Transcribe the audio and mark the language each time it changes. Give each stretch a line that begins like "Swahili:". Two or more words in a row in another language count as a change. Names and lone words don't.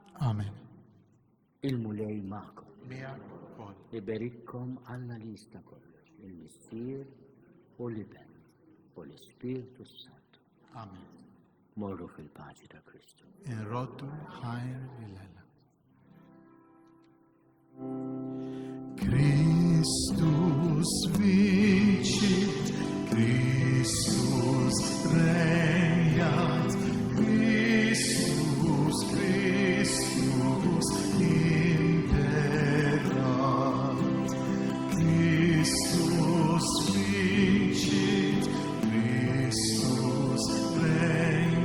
Maltese: Amen. Il-mulej magħkom. Miegħek ukoll. Iberikkom Alla li jista' kollox, il-Missier u l-Iben u l-Ispiritu Santu. Amen. Morru fil-paċi ta' Kristu. Inroddu ħajr lil-Ella.
Latin: Christus vincit, Christus regnat, Christus, Christus imperat, Christus vincit, Christus regnat.